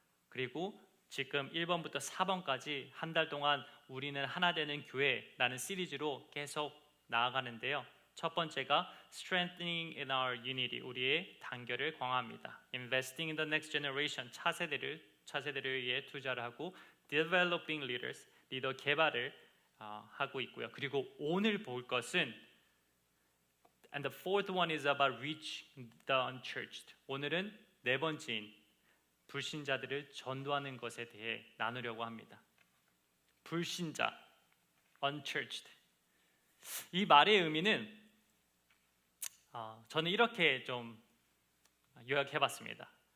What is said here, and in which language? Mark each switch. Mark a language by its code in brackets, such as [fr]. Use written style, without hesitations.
[ko] 그리고 지금 1번부터 4번까지 한 달 동안 우리는 하나 되는 교회라는 시리즈로 계속 나아가는데요. 첫 번째가 [en] strengthening in our unity, [ko] 우리의 단결을 강화합니다. [en] investing in the next generation, [ko] 차세대를 위해 투자를 하고 [en] developing leaders, [ko] 리더 개발을 하고 있고요. 그리고 오늘 볼 것은 [en] and the fourth one is about reach the unchurched. [ko] 오늘은 네 번째인 불신자들을 전도하는 것에 대해 나누려고 합니다. 불신자, unchurched. 이 말의 의미는 저는 이렇게 좀 요약해봤습니다.